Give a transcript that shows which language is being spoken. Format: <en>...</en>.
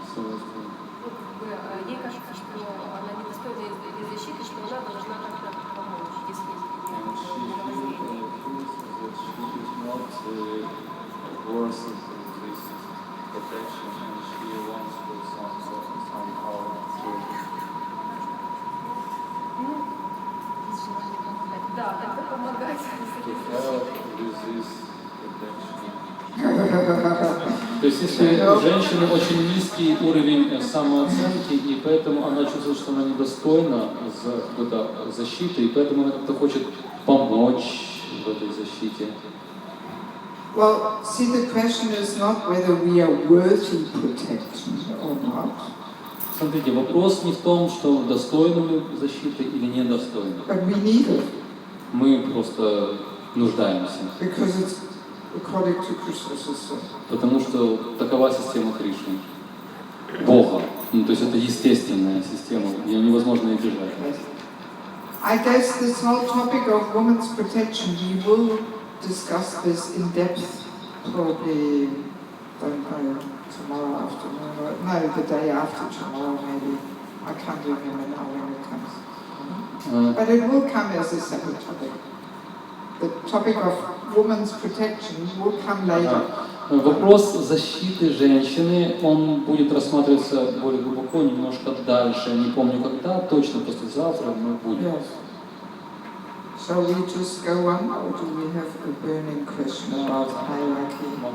<ru>Ей кажется, что она недостойна этой защиты, что она должна как-то помочь, если да, это помогать. То есть если у женщины очень низкий уровень самооценки, и поэтому она чувствует, что она недостойна какой-то защиты, и поэтому она как-то хочет помочь в этой защите.</ru> <en>Well, see, the question is not whether we are worthy protection or not.</en> <ru>Смотрите, вопрос не в том, что достойны мы защиты или недостойны.</ru> <en>But we need it.</en> <ru>Мы просто нуждаемся.</ru> <en>Because it's according to Krishna's system.</en> <ru>Потому что такова система Кришны. Бога. Ну, то есть это естественная система, ее невозможно избежать.</ru> <en>I guess this whole topic of women's protection, we will discuss this in depth probably, don't know, tomorrow afternoon, or no, the day after tomorrow maybe. I can't remember now when it comes. But it will come as a separate topic. The topic of women's protection will come later.</en> <ru>Вопрос защиты женщины, он будет рассматриваться более глубоко, немножко дальше. Не помню когда, точно послезавтра, но будет.</ru> <en>Yes. Shall we just go on, or do we have a burning question about hierarchy?</en>